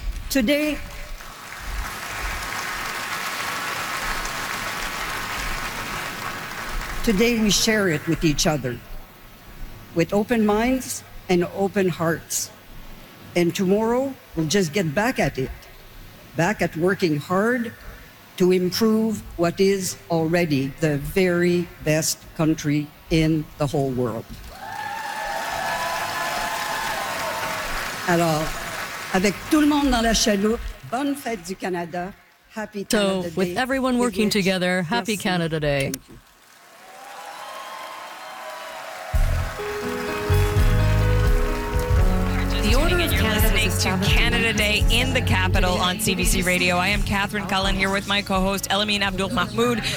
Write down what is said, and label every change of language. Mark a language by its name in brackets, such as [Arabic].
[English] Today, today we share it with each other, with open minds and open hearts. And tomorrow we'll just get back at it, back at working hard to improve what is already the very best country in the whole world. [French] Alors, avec tout le monde dans la chaloupe, bonne fête du Canada, [English] happy Canada Day. So, with everyone working together, happy Canada Day. To Canada Day in the capital on CBC Radio. I am Catherine Cullen here with my co-host Elamine Abdul-Mahmoud.